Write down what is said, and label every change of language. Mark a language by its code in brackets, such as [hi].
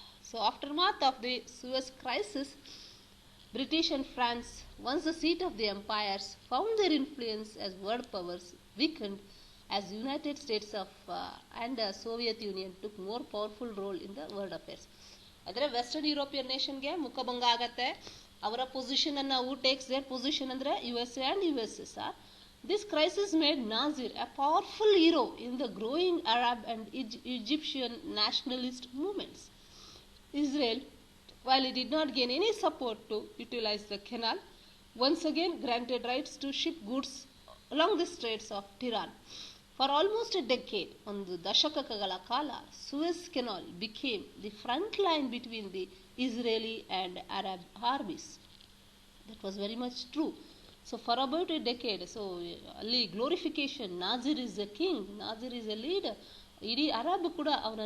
[en] So aftermath of the Suez crisis, British and France, once the seat of the empires, found their influence as world powers weakened as United States of and Soviet Union took more powerful role in the world affairs. [kn] ಆದರೆ western European ನೇಷನ್ಗೆ ಮುಖಭಂಗ ಆಗತ್ತೆ. ಅವರ position ಅನ್ನು [en] who takes their position [kn] ಅಂದರೆ USA and USSR. [en] This crisis made Nazir a powerful hero in the growing Arab and Egyptian nationalist movements. Israel, while it did not gain any support to utilize the canal, once again granted rights to ship goods along the Straits of Tiran. For almost a decade, [kn] ಒಂದು ದಶಕಗಳ ಕಾಲ, [en] Suez Canal became the front line between the Israeli and Arab armies. That was very much true. So for about a decade, so ಅಲ್ಲಿ glorification, Nasser is a king, Nasser is a leader, [kn] ಇಡೀ Arab ಕೂಡ ಅವನನ್ನು